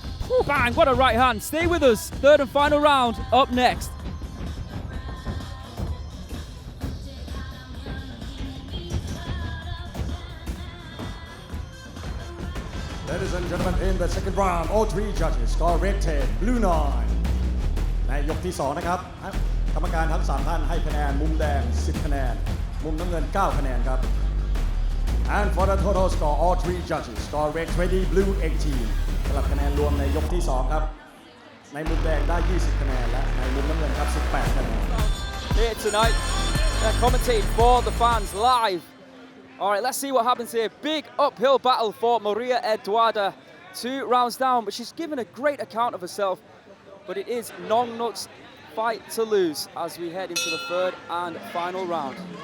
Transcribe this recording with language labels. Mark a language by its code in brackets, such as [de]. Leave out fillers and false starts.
[en] Whew, bang, what a right hand. Stay with us. 3rd and final round up next. Ladies and gentlemen, in the second round, all 3 judges score red 10, blue 9. [th] ในยกที่ 2 นะครับ กรรมการทั้ง 3 ท่านให้คะแนนมุมแดง 10 คะแนน มุมน้ำเงิน 9 คะแนนครับ [en] And for the total score, all 3 judges score red 20, blue 18 [th] สำหรับคะแนนรวมในยกที่ 2 ครับ ในมุมแดงได้ 20 คะแนน และในมุมน้ำเงินครับ 18 คะแนน [en] Here tonight, commentating for the fans live. All right, let's see what happens here. Big uphill battle for Maria Eduarda. 2 rounds down, but she's given a great account of herself. But it is Nongnook's fight to lose as we head into the 3rd and final round.